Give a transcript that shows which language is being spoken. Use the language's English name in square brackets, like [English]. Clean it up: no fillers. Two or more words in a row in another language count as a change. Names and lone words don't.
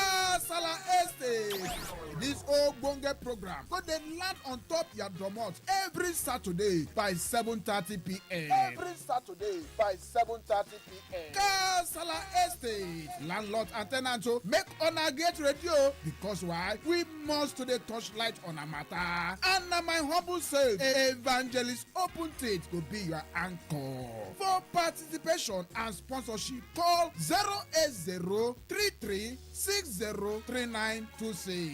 [Nigerian Pidgin] Dis ogbonge program go dey land on top your domot every Saturday by 7:30 p.m. Kasala Estate. Landlord and tenant make una get radio because why? We must to dey touch light on a matter. And na my humble self, Evangelist Open Tate go be your anchor. For participation and sponsorship, call 08033603926.